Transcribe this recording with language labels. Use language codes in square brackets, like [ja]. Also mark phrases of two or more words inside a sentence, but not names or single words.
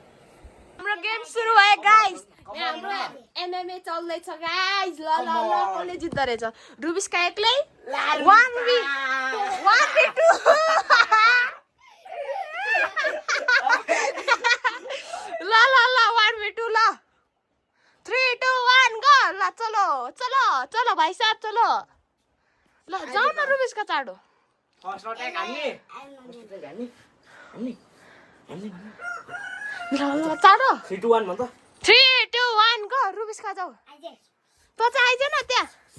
[ne] हाम्रो गेम सुरु भयो गाइस हाम्रो एमएमए चल्दैछ गाइस ल ल ल कसले जित्दो रहेछ रुबिस्का एक्लै 1v2 ल ल ल 1v2 ल 3 2 1 गो ल [hi] चलो चलो चलो भाइ साहब चलो [ne] ल जाऊ न रुबिस्का चाडो [en] first attack [ne] हान्ने ल ल चाडो 3 2 1 भन्छ 3 2 1 गो रुबिस्का जाऊ त चाहिँ आइज न त्यहाँ